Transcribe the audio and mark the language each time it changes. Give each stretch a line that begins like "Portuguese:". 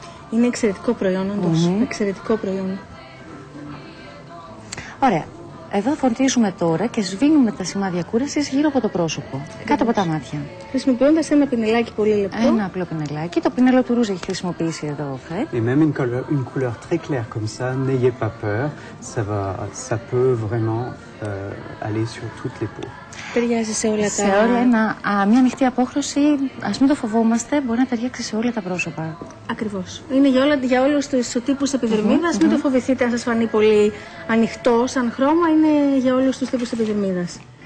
Greek: Είναι εξαιρετικό προϊόν, όντως. Εξαιρετικό προϊόν. Ωραία. Εδώ φωτίζουμε τώρα και σβήνουμε τα σημάδια κούρασης γύρω από το πρόσωπο, κάτω από τα μάτια. Χρησιμοποιώντας ένα πινελάκι πολύ λεπτό. Ένα απλό πινελάκι. Το πινέλο του ρούζ έχει χρησιμοποιήσει εδώ ο Fred.
French: Et même une couleur très claire comme ça, n'ayez pas peur, ça peut vraiment aller sur toutes les peaux.
Greek: Ταιριάζει σε όλα τα... Σε όλα μια ανοιχτή απόχρωση, ας μην το φοβόμαστε, μπορεί να ταιριάξει σε όλα τα πρόσωπα. Ακριβώς. Είναι για όλους τους τύπους επιδερμίδας, μην το φοβηθείτε αν σας φανεί πολύ ανοιχτό σαν χρώμα, είναι για όλους τους τύπους επιδερμίδας.